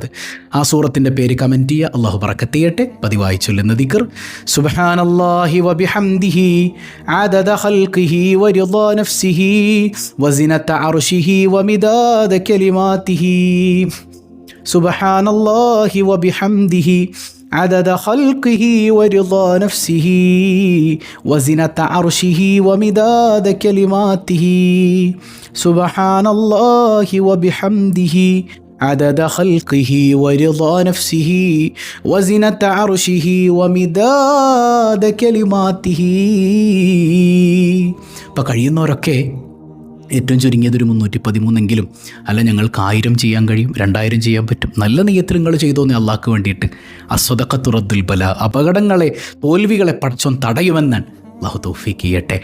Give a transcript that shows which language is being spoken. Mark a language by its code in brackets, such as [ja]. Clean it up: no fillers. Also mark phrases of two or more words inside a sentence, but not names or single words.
[ml] ആ സൂറത്തിൻ്റെ പേര് കമൻറ്റ് ചെയ്യുക. അള്ളാഹു ബറക്കത്ത് ചെയ്യട്ടെ. പതിവായി ചൊല്ലുന്ന ദിക്ർ [ar] سبحان الله وبحمده عدد خلقه ورضا نفسه وزنة عرشه ومداد كلماته. سبحان الله وبحمده عدد خلقه ورضا نفسه وزنة عرشه ومداد كلماته سبحان الله وبحمده عدد خلقه ورضا نفسه وزنة عرشه ومداد كلماته. [ml] അപ്പോൾ കഴിയുന്നവരൊക്കെ ഏറ്റവും ചുരുങ്ങിയതൊരു 313 അല്ല, ഞങ്ങൾക്ക് 1000 ചെയ്യാൻ കഴിയും, 2000 ചെയ്യാൻ പറ്റും. നല്ല നെയ്യത്ത് നിങ്ങൾ ചെയ്തോന്നേ അള്ളാഹ്ക്ക് വേണ്ടിയിട്ട്. [ar] الصدقة رد البلاء, [ml] അപകടങ്ങളെ തോൽവികളെ പടച്ചോൻ തടയുമെന്നാണ്. അള്ളാഹു തൗഫീഖ് ചെയ്യട്ടെ.